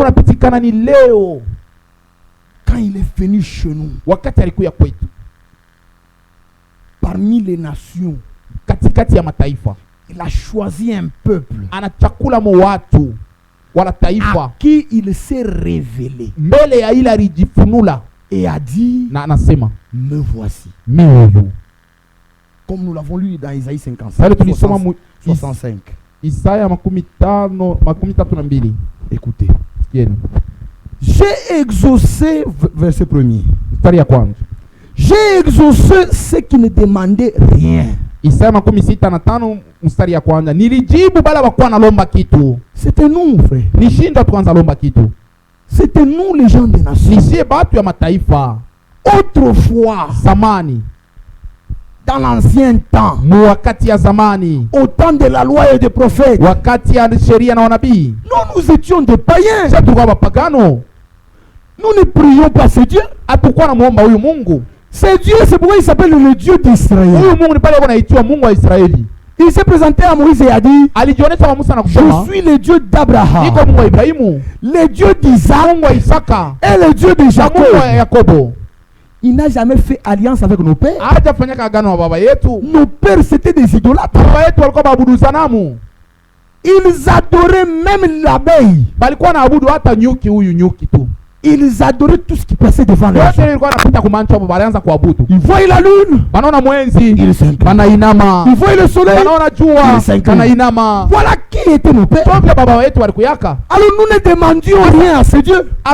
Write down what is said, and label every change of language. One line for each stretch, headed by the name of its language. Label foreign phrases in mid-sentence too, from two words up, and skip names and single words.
French: Quand il est venu chez nous, parmi les nations, il a choisi un peuple à qui il s'est révélé et a dit, me voici. Comme nous l'avons lu dans Isaïe 65. Écoutez,
Swahili: yenu.
French: J'ai exaucé, verset 1er.
Swahili: Mstari ya kwanza.
French: J'ai exaucé ceux qui ne demandaient rien.
Swahili: Isaya 65 mstari ya kwanza. Nilijibu bala wakuwa nalomba kitu.
French: C'était nous, frère.
Swahili: Nishinda tuanza lomba kitu.
French: C'était nous les gens des nations.
Swahili: Nisie batu ya mataifa.
French: Autrefois,
Swahili: zamani,
French: dans l'ancien temps,
Swahili: wakati ya zamani,
French: au temps de la loi et des prophètes,
Swahili: wakati ya sheria na wanabii,
French: nous étions des païens.
Swahili: Sisi tulikuwa wapagano.
French: Nous ne prions pas ce Dieu.
Swahili: Hatukuwa namuomba huyu Mungu.
French: C'est Dieu, c'est pourquoi il s'appelle le Dieu d'Israël.
Swahili: Huyu Mungu ni pale anaitwa Mungu wa Israeli.
French: Il s'est présenté à Moïse et a dit,
Swahili: alijionyesha kwa Musa na kusema,
French: je suis le Dieu d'Abraham,
Swahili: niko Mungu wa Ibrahimu,
French: le Dieu d'Isaac,
Swahili: Mungu wa Isaka,
French: et le Dieu de Jacob.
Swahili: Mungu wa Yakobo.
French: Il n'a jamais fait alliance avec nos pères.
Swahili: Hajafanya agano na baba yetu.
French: Nos pères c'était des idolâtres.
Swahili: Baba yetu walikuwa waabudu sanamu.
French: Ils adoraient même l'abeille.
Swahili: Balikuwa naabudu hata nyuki, huyu nyuki tu.
French: Ils adoraient tout ce qui passait devant leur yeux. Ils voyaient la lune. Ils s'inclinaient. Ils voyaient le soleil. Ils s'inclinaient. Voilà qui était nos pères. Alors nous ne demandions rien à ce Dieu.